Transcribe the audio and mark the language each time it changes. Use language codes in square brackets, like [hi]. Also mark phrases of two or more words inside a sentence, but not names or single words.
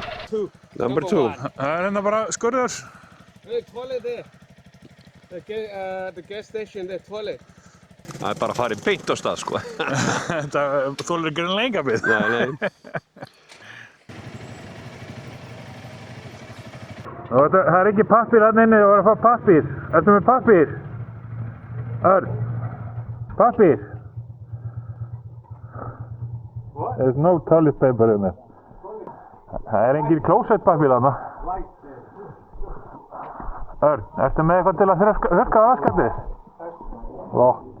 [en] Number 2. [is] Það er hérna bara skurður. [en] The toilet there. The gas station, the toilet. [is] Það er bara að fara í beint á stað, sko. Þetta þolir ekki lenga við. Nei. Það er ekki pappír hérna inni, það var að fá pappír. Ertu með pappír? Örn. Pappír. [en] There's no toilet paper in there. [is] Það er engin klósettpappír þarna. Örn, ertu með eitthvað til að þurrka raskatið? Lott.